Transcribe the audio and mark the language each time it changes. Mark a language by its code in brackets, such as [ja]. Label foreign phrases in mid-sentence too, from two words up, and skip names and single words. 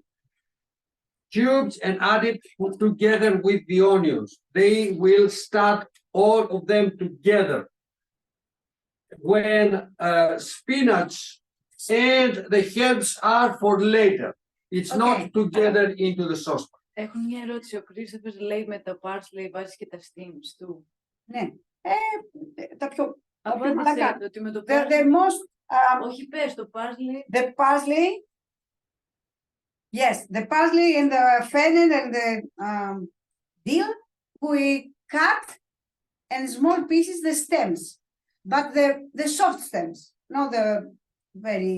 [en] Cubes and add it together with the onions. They will start all of them together. When spinach and the herbs are for later. It's Okay. not together into the saucepan. [el] Έχω μια ερώτηση. Ο Christopher λέει με το parsley βάζεις και τα steams του. Ναι. Τα πιο Απάντησέ μαλακά. του ότι με το [en] The parsley... most [el] Όχι πες το parsley. [en] the parsley. Yes, the parsley and the fennel and the dill we cut in small pieces the stems, but the soft stems, not the very.